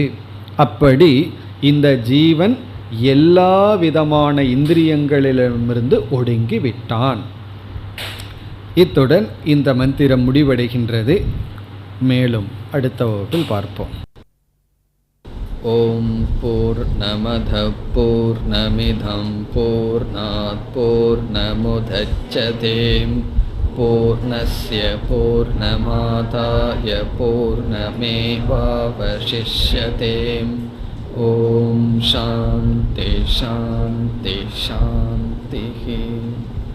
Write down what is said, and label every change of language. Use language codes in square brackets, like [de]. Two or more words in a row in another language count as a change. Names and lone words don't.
[ta] அப்படி இந்த ஜீவன் எல்லா விதமான இந்திரியங்களிலிருந்து ஒடுங்கி விட்டான். இத்துடன் இந்த மந்திரம் முடிவடைகின்றது. மேலும் அடுத்த வகுப்பில் பார்ப்போம். [sa] ओम् पूर्णमदः पूर्णमिदम् पूर्णात् पूर्णमुदच्यते पूर्णस्य पूर्णमादाय पूर्णमेवावशिष्यते. ओम् शान्ति शान्ति शान्ति.